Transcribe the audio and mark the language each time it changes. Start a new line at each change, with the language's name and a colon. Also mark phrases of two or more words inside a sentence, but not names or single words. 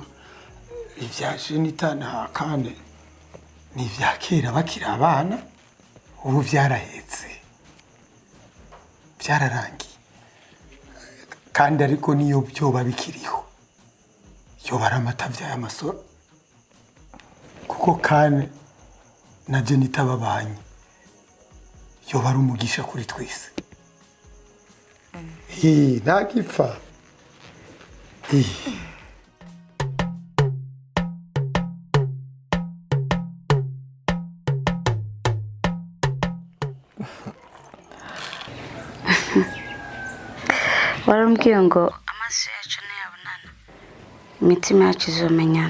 Rundi: Ivya Jenita na Kane ni ivya kera bakiri abana, ubu vyarahetse. Vyararangiye. Kandi ariko niyo byoba bikiriho. Yo baramatavya y'amasoro. Kuko Kane na Jenita babanye. Yo bari umugisha kuri twese. Ntagipfa. warambwiye ngo amaso yacu ntiyabonana imitima yacu izomenyana.